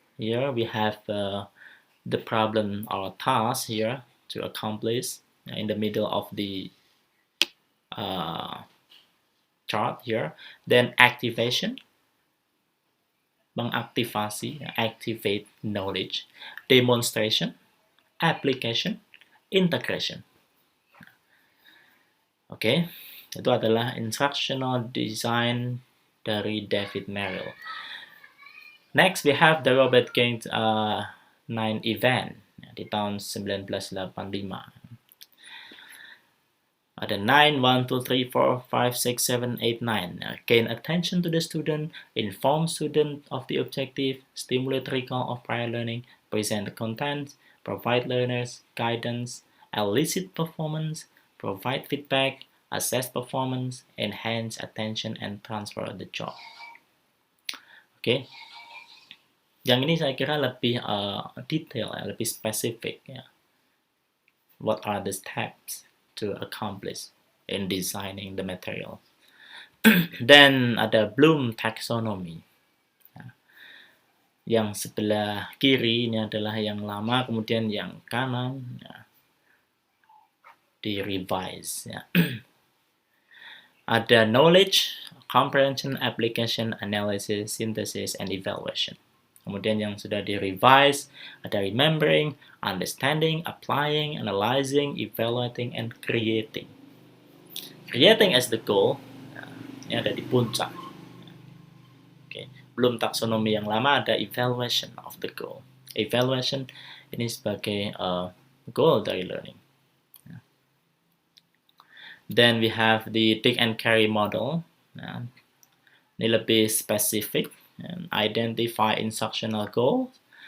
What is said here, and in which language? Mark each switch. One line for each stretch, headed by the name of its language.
English: Here we have the problem or task here to accomplish in the middle of the chart here. Then activation, mengaktifasi, activate knowledge. Demonstration, application, integration.
Indonesian: Oke, itu adalah instructional design dari David Merrill.
English: Next we have the Robert Gaines 9 event
Indonesian: di tahun
English: 1985.
Indonesian: Ada 9, 1, 2, 3, 4, 5, 6, 7, 8, 9.
English: Gain attention to the student, inform student of the objective, stimulate recall of prior learning, present the content, provide learners guidance, elicit performance, provide feedback, assess performance, enhance attention, and transfer the job. Oke.
Indonesian: Yang ini saya kira lebih detail, lebih spesifik. Ya.
English: What are the steps to accomplish in designing the material? Then
Indonesian: ada
English: Bloom taxonomy.
Indonesian: Yang sebelah kiri ini adalah yang lama, kemudian yang kanan di revise. Ada
English: knowledge, comprehension, application, analysis, synthesis, and evaluation.
Indonesian: Kemudian yang sudah di revise ada
English: remembering, understanding, applying, analyzing, evaluating, and creating. Creating as the goal,
Indonesian: ini ada di puncak. Belum taksonomi yang lama ada
English: evaluation of the goal.
Indonesian: Evaluation ini sebagai goal dari learning.
English: Then we have the take and carry model.
Indonesian: Ini lebih spesifik.
English: Identify instructional goals.